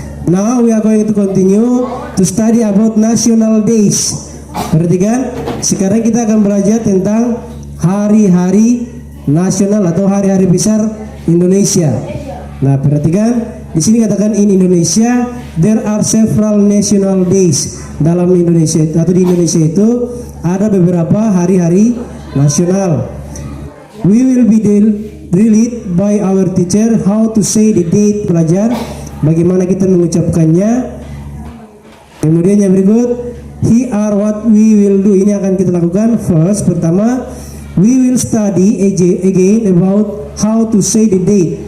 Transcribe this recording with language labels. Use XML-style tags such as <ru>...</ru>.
<en>Now we are going to continue to study about national days.</en> <id>Perhatikan. Sekarang kita akan belajar tentang hari-hari nasional atau hari-hari besar Indonesia. Nah, perhatikan. Di sini katakan</id> <en>in Indonesia there are several national days.</en> <id>Dalam Indonesia atau di Indonesia itu ada beberapa hari-hari nasional.</id> <en>We will be drilled by our teacher how to say the date.</en> <id>Belajar bagaimana kita mengucapkannya. Kemudian yang berikut,</id> <en>here are what we will do.</en> <id>Ini akan kita lakukan.</id> <en>First, pertama, we will study again about how to say the date.</en>